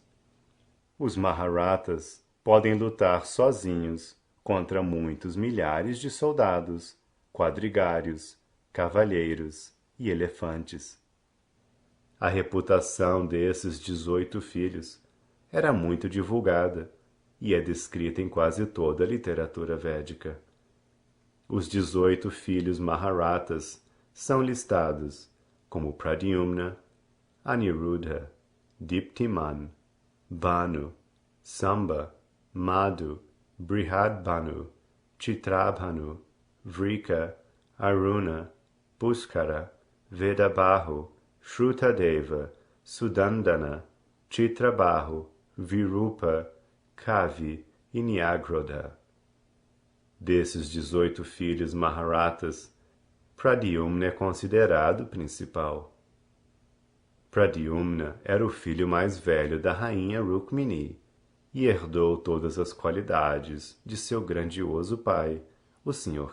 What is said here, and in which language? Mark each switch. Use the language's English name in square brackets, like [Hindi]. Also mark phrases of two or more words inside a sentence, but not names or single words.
[Portuguese] Os Maharathas podem lutar sozinhos contra muitos milhares de soldados, quadrigários, cavalheiros e elefantes. A reputação desses 18 filhos era muito divulgada e é descrita em quase toda a literatura védica. Os 18 filhos Maharathas são listados como Pradyumna, Aniruddha, Diptiman, Bhanu, Samba, Madhu, Brihadbhanu, Chitrabhanu, Vrika, Aruna, Puskara, Vedabahu, Shrutadeva, Sudandana, Chitrabahu, Virupa, Kavi e Nyagroda. Desses 18 filhos Maharathas, Pradyumna é considerado o principal. Pradyumna era o filho mais velho da rainha Rukmini e herdou todas as qualidades de seu grandioso pai, o Sr.